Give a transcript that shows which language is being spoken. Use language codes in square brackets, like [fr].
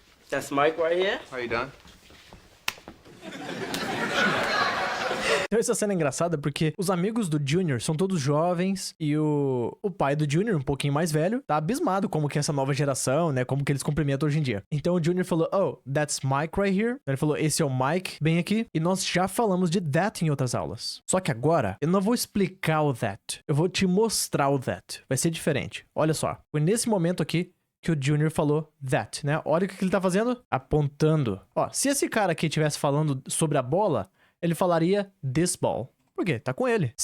[en] That's Mike right here. Are you done? [pt] Então essa cena é engraçada porque os amigos do Junior são todos jovens e o pai do Junior, um pouquinho mais velho, tá abismado como que essa nova geração, né, como que eles cumprimentam hoje em dia. Então o Junior falou, [en] oh, that's Mike right here. [pt] Ele falou, esse é o Mike, bem aqui. E nós já falamos de that em outras aulas. Só que agora, eu não vou explicar o that. Eu vou te mostrar o that. Vai ser diferente. Olha só, foi nesse momento aqui que o Junior falou that, né? Olha o que ele tá fazendo. Apontando. Ó, se esse cara aqui estivesse falando sobre a bola, ele falaria this ball. Por quê? Tá com ele.